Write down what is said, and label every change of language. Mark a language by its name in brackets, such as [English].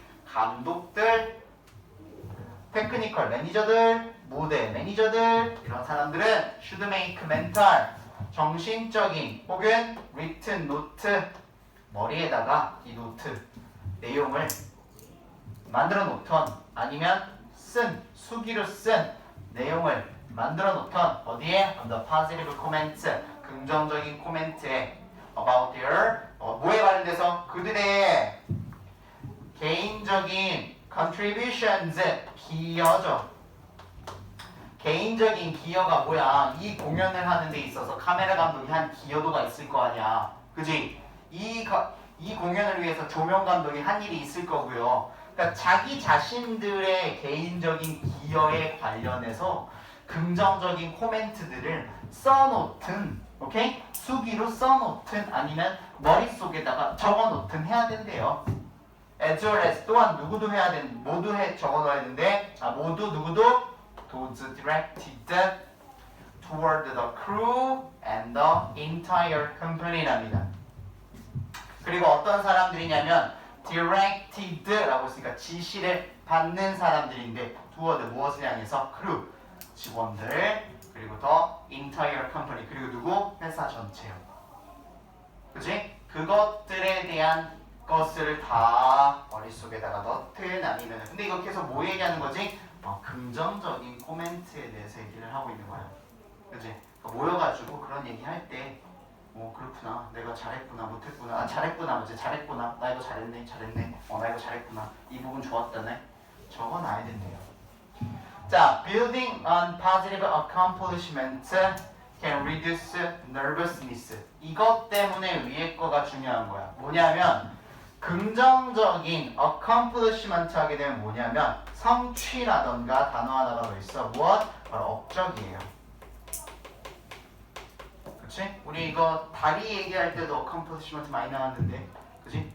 [Korean] 감독들, 테크니컬 매니저들, 무대 매니저들, 이런 사람들은 [English] should make mental, [Korean] 정신적인 혹은 [English] written note, [Korean] 머리에다가 이 노트 내용을 만들어 놓던, 아니면 수기로 쓴 내용을 만들어 놓던, 어디에? [English] On the positive comments, [Korean] 긍정적인 코멘트에 [English] about their, [Korean] 뭐에 관련돼서? 그들의 개인적인 contributions, 기여죠. 개인적인 기여가 뭐야? 이 공연을 하는 데 있어서 카메라 감독이 한 기여도가 있을 거 아니야. 그지? 이 공연을 위해서 조명 감독이 한 일이 있을 거고요. 그러니까 자기 자신들의 개인적인 기여에 관련해서 긍정적인 코멘트들을 써놓든, 오케이? 수기로 써놓든 아니면 머릿속에다가 적어놓든 해야 된대요. as well as, 또한 누구도 해야 되는, 모두 적어놔야 되는데, 모두 누구도? [English] those directed toward the crew and the entire company [Korean] 랍니다. 그리고 어떤 사람들이냐면 directed라고 했으니까 지시를 받는 사람들인데, [English] toward [Korean] 무엇을 향해서? crew, 직원들, 그리고 [English] the entire company, [Korean] 그리고 누구? 회사 전체요. 그치? 그것들에 대한 것을 다 머릿속에다가 넣든 아니면, 근데 이거 계속 뭐 얘기하는 거지? 긍정적인 코멘트에 대해서 얘기를 하고 있는 거야. 그치? 모여가지고 그런 얘기 할 때, 그렇구나, 내가 잘했구나, 못했구나, 잘했구나, 어제 잘했구나, 나 이거 잘했네, 나 이거 잘했구나, 이 부분 좋았다네, 적어놔야 된대요. [English] 자, building on positive accomplishment can reduce nervousness. [Korean] 이것 때문에 위에 거가 중요한 거야. 뭐냐면, 긍정적인 accomplishment 하게 되면 뭐냐면, 성취라던가 단어 하나가 더 있어. 무엇? 바로 업적이에요. 그치? 우리 이거 다리 얘기할 때도 accomplishment 많이 나왔는데, 그치?